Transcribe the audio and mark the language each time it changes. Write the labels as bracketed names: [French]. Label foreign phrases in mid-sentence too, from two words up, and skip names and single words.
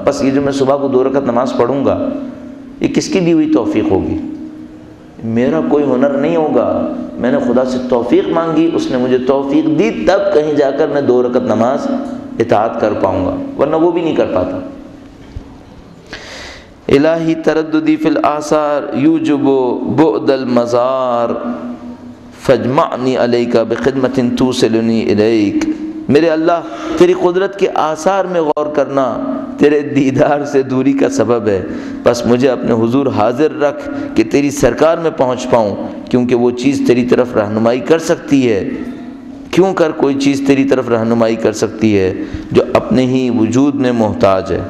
[Urdu] بس یہ جو میں صبح کو 2 رکعت نماز پڑھوں گا یہ کس کی دی ہوئی توفیق ہوگی؟ میرا کوئی ہنر نہیں ہوگا، میں نے خدا سے توفیق مانگی، اس نے مجھے توفیق دی، تب کہیں جا کر میں 2 رکعت نماز اطاعت کر پاؤں گا، ورنہ وہ بھی نہیں کر پاتا۔ [Arabic] الہی ترددی فی الآثار یوجب بعد المزار فاجمعنی علیک بخدمت توصلنی الیک۔ [Urdu] میرے اللہ تیری قدرت کے آثار میں غور کرنا تیرے دیدار سے دوری کا سبب ہے، بس مجھے اپنے حضور حاضر رکھ کہ تیری سرکار میں پہنچ پاؤں، کیونکہ وہ چیز تیری طرف رہنمائی کر سکتی ہے۔ کیوں کر کوئی چیز تیری طرف رہنمائی کر سکتی ہے جو اپنے ہی وجود میں محتاج ہے۔